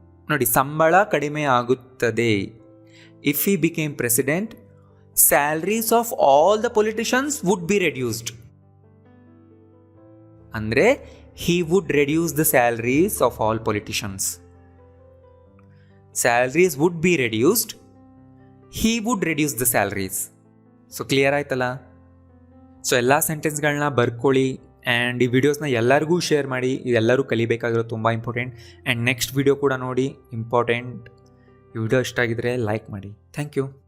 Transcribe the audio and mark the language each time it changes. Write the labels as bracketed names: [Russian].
[Kannada] ನೋಡಿ, ಸಂಬಳ ಕಡಿಮೆ ಆಗುತ್ತದೆ. [English] If he became president, salaries of all the politicians would be reduced ಅಂದರೆ he would reduce the salaries of all politicians. Salaries would be reduced, he would reduce the salaries. [Kannada] So clear ಆಯ್ತಲ್ಲ. So ಎಲ್ಲ ಸೆಂಟೆನ್ಸ್ಗಳನ್ನ ಬರ್ಕೊಳ್ಳಿ and ಈ ವಿಡಿಯೋಸ್ನ ಎಲ್ಲರಿಗೂ share ಮಾಡಿ. ಇದೆಲ್ಲರೂ ಕಲಿಬೇಕಾಗಿರೋ ತುಂಬ important. And next video ಕೂಡ ನೋಡಿ, ಇಂಪಾರ್ಟೆಂಟ್. ಈ ವಿಡಿಯೋ ಇಷ್ಟ ಆಗಿದ್ರೆ ಲೈಕ್ ಮಾಡಿ. Thank you.